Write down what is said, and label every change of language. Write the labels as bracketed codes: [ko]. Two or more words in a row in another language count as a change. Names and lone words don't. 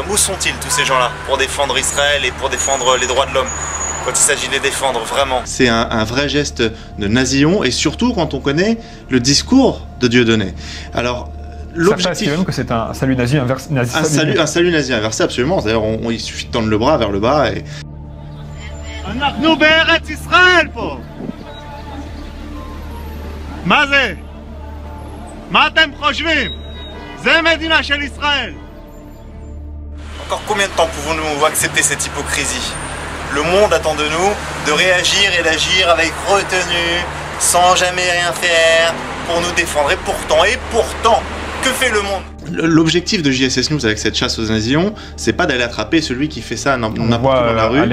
[fr] Où sont-ils tous ces gens-là pour défendre Israël et pour défendre les droits de l'homme quand il s'agit de les défendre vraiment? C'est un vrai geste de nazion et surtout quand on connaît le discours de Dieudonné. Alors, l'objectif, que c'est un salut nazi inversé. Un salut nazi inversé, absolument. D'ailleurs, il suffit de tendre le bras vers le bas et... [he] אנחנו בארץ ישראל פה! מה זה? מה אתם חושבים? זה מדינה של ישראל! [fr] Encore combien de temps pouvons-nous accepter cette hypocrisie? Le monde attend de nous de réagir et d'agir avec retenue, sans jamais rien faire, pour nous défendre. Et pourtant, que fait le monde? L'objectif de JSS News avec cette chasse aux nazions, c'est pas d'aller attraper celui qui fait ça n'importe où dans la rue.